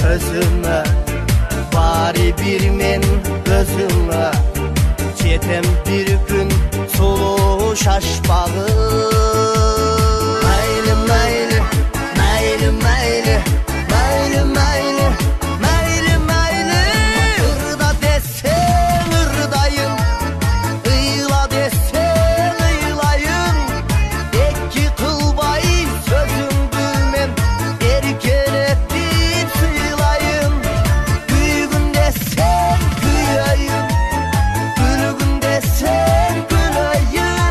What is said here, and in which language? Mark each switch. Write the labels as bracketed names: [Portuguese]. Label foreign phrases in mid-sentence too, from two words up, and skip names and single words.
[Kazakh] өзіңе, бары бір мен өзіңе, жетем бір күн сұлу шашпағы. Майлы, майлы, майлы, майлы, майлы, майлы, майлы, майлы. [Kyrgyz] Ырда десең ырдайын, ыйла десең ыйлайын. Эки кылбай сөзүңдү мен эркелетип сыйлайын. Күйгүн десең күйөйүн, күлгүн десең күлөйүн.